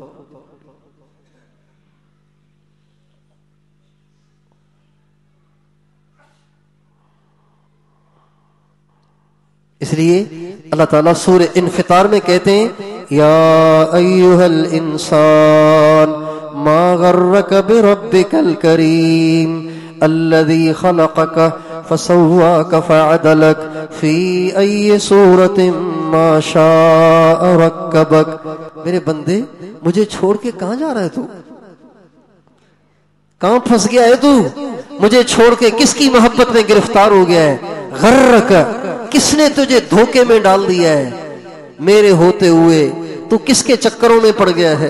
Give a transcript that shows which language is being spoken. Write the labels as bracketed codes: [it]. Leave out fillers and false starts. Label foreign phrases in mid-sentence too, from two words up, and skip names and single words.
[ur] اس لیے اللہ تعالیٰ سورہ انفطار میں کہتے ہیں [ar] یا ایھا الانسان ما غرک بربک الکریم الذی خلقک فسواک فعدلک فی ای صورت ما شاء رکبک۔ [ur] میرے بندے مجھے چھوڑ کے کہاں جا رہا ہے تو؟ کہاں پھنس گیا ہے تو؟ مجھے چھوڑ کے کس کی محبت میں گرفتار ہو گیا ہے؟ غرک، کس نے تجھے دھوکے میں ڈال دیا ہے؟ میرے ہوتے ہوئے تو کس کے چکروں میں پڑ گیا ہے؟